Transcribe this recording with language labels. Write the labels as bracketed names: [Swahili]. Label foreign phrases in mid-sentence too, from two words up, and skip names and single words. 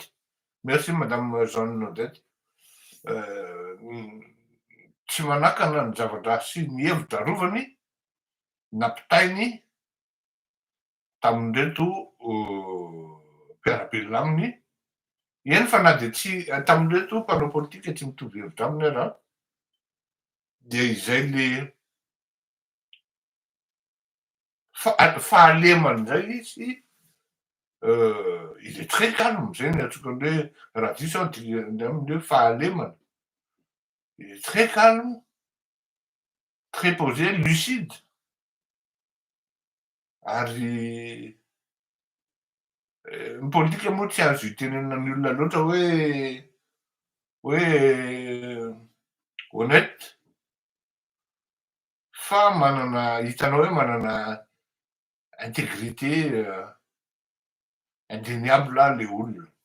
[French] Merci madame [Malagasy] Jeanne Nodette. Tsy manakana ny zavatra sy ny hevitra rovany nampitainy tamin'ireto mpiara-belona aminy. Eny fa na de tsy tamin'ireto mpanao politika tsy mitovy hevitra aminy ara, dia izay le fahalemany zay izy, [French] il est très calme, [Malagasy] zay ny antsoina hoe raha diso aminy hoe fahalemana. [French] Il est très calme, très posé, lucide. [Malagasy] Ary ny politika moa tsy azo itenenana ny olona loatra hoe honnête, fa manana hitanao hoe manana [French] intégrité indéniable [Malagasy] le olona.